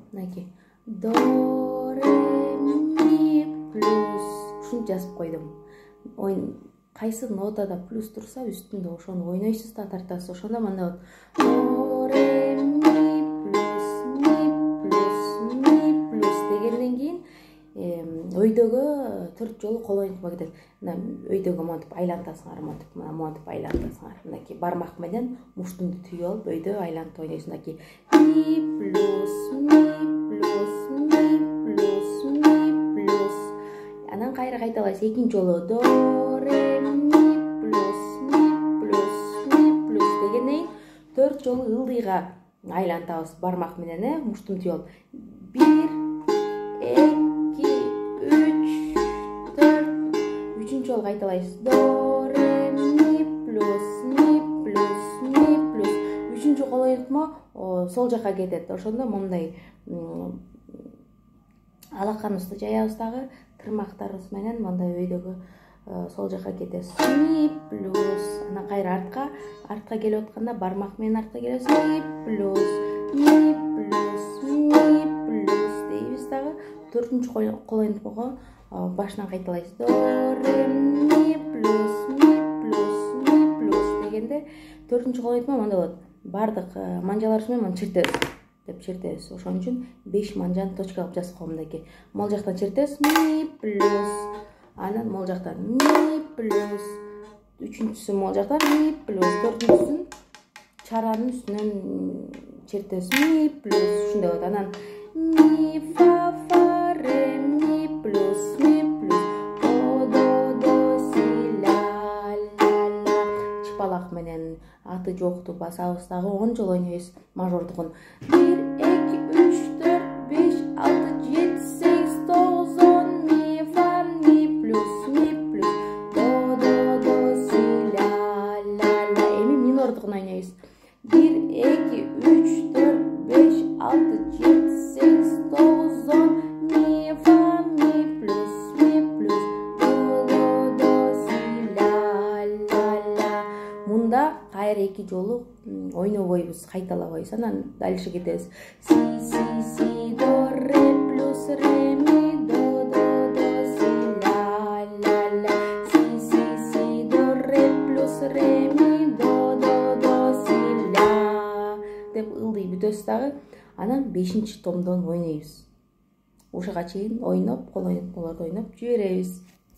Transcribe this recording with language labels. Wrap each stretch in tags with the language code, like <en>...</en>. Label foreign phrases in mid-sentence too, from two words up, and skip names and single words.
<ky>мынакей до ре ми плюс ушинтип жазып койдум. Кайсы нотада плюс турса үстүндө ошону ойнойсуз да тартасыз. Ошондо мындай болот. До ре ми плюс дегенден кийин өйдөгө 4 жолу кол ойнотко кетет. Мына өйдөгө монтип айлантасыңар, монтип айлантасыңар. Мынакей бармак менен муштумду түйүп алып өйдө айлантып ойнойсуз. Мынакей ми плюс. Анан кайра кайталайсыз. Экинчи жолу до ре ми плюс дегенден 4 жолу ылдыйга айлантабыз бармак менен, муштумду түйүп алып. 1 2 3 4 3-үнчү жолу кайталайсыз. До ре ми плюс. 3-үнчү кол ойнотмо сол жака кетет. Ошондо мындай алаканыбызды жаябыз дагы тырмактарыбыз менен мындай өйдөгө сол жака кетесиз. Ми плюс. Анан кайра артка келип атканда бармак менен артка келесиз. Ми плюс дейбиз дагы 4-үнчү кол ойнотмого башынан кайталайсыз. До ре ми плюс дегенде 4-үнчү кол ойнотмо мындай болот. Бардык манжаларыбыз менен чертебиз. Ошон үчүн 5 манжаны точка кылып жазып койгом мынакей. Мол жактан чертебиз. Ми плюс. Анан мол жактан ми плюс. 3-үнчүсү мол жактан ми плюс. 4-үнчүсүн чаранын үстүнөн чертебиз. Ми плюс. Ушундай болот. Анан ми фа ре ми плюс. До си ля. Чыпалак менен аты жокту басабыз дагы 10 жолу ойнойбуз мажордугун. 1 2 3 4 5 6 7 8 9 10 ми фа ми плюс. До си ля. Эми минордугун ойнойбуз. 1 2 3 4 5 6 7 8 9 10 ми фа ми плюс. До си ля. Мында кайра 2 жолу ойнобойбуз, кайталабайбыз. Анан дальше кетебиз. Си до ре плюс ре ми до си ля. Си до ре плюс ре ми до си ля деп ылдый бүтөбүз дагы. Анан 5-томдон ойнойбуз. Ушуга чейин ойноп, кол ойнотмолорду ойноп жиберебиз.</ky>